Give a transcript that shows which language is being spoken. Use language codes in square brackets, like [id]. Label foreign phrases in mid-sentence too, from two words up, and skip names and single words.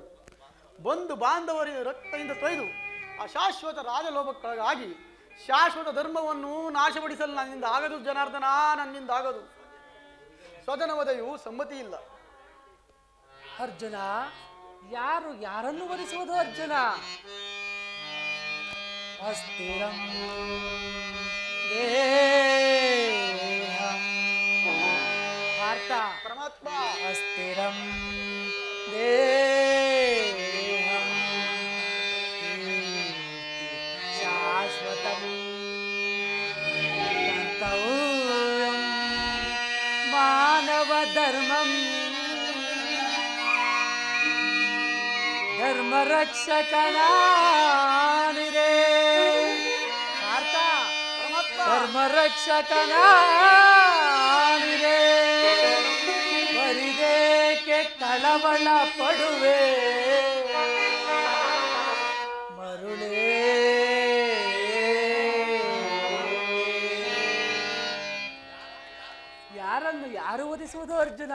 [kn] ಬಂಧು ಬಾಂಧವರ ರಕ್ತದಿಂದ ತೊಯ್ದು ಅಶಾಶ್ವತ ರಾಜಲೋಭಕ್ಕಾಗಿ ಶಾಶ್ವತ ಧರ್ಮವನ್ನು ನಾಶಪಡಿಸಲು ನನ್ನಿಂದ ಆಗದು ಜನಾರ್ದನ, ನನ್ನಿಂದ ಆಗದು. ಸ್ವಜನ ವಧೆಯು ಸಮ್ಮತಿ ಇಲ್ಲ. ಅರ್ಜುನ, ಯಾರು ಯಾರನ್ನು ವರಿಸುವುದು ಅರ್ಜುನ? [sa] ಅಸ್ಥಿರಂ ದೇಹಂ ಪಾರ್ಥ, ಪರಮಾತ್ಮ ಅಸ್ಥಿರಂ ದೇಹಂ ಶಾಶ್ವತಂ ಕರ್ತವ್ಯಂ ಮಾನವ ಧರ್ಮಂ ಧರ್ಮರಕ್ಷಕನಾನಿರೇ. ಪಾರ್ಥ, ಧರ್ಮರಕ್ಷಕನಾನಿರೇ. [kn] ಬರಿದೇಕೆ ಕಳವಳ ಪಡುವೆ ಮರುಳೇ. ಯಾರನ್ನು ಯಾರು ವರಿಸುವುದು ಅರ್ಜುನ?